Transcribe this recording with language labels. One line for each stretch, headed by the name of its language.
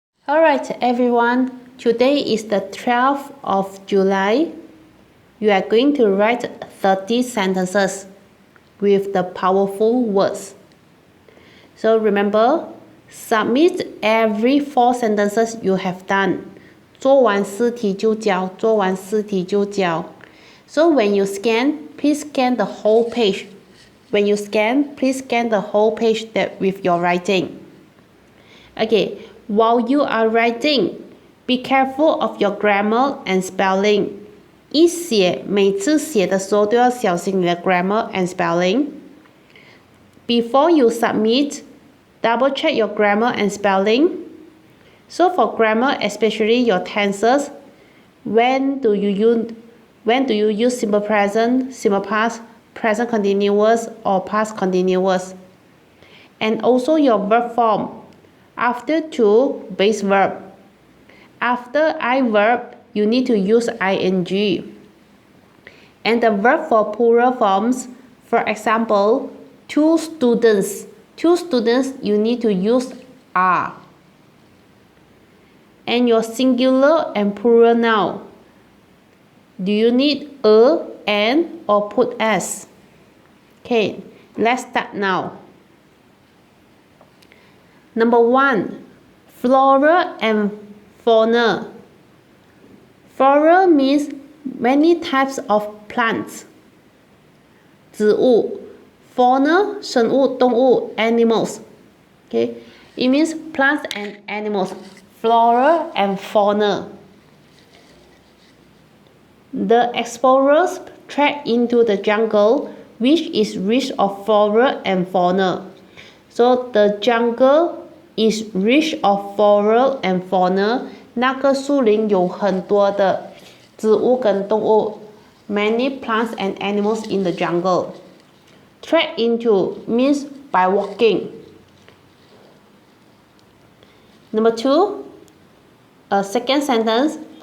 English: Alright everyone, today is the 12th of July. You are going to write 30 sentences with the powerful words. So remember, submit every 4 sentences you have done.
Chinese: 做完4题就交，做完4题就交。
English: So when you scan, please scan the whole page. When you scan, please scan the whole page with your writing. Okay, while you are writing, be careful of your grammar and spelling.
Chinese: 每次写的时候都要小心你的
English: grammar and spelling. Before you submit, double check your grammar and spelling. So for grammar, especially your tenses, when do you use simple present, simple past, present continuous, or past continuous? And also your verb form. After to, base verb. After I verb, you need to use ing. And the verb for plural forms, for example, 2 students. 2 students, you need to use are. And your singular and plural noun. Do you need a, an, or put s? Okay, let's start now. Number 1, flora and fauna. Flora means many types of plants.
Chinese: 植物 Fauna, 生物动物 animals.
English: Okay, it means plants and animals. Flora and fauna. The explorers trekked into the jungle, which is rich of flora and fauna. So the jungle is rich of flora and fauna.
Chinese: 那个树林有很多的植物跟动物。
English: Many plants and animals in the jungle. Trek into means by walking. Number 2, second sentence.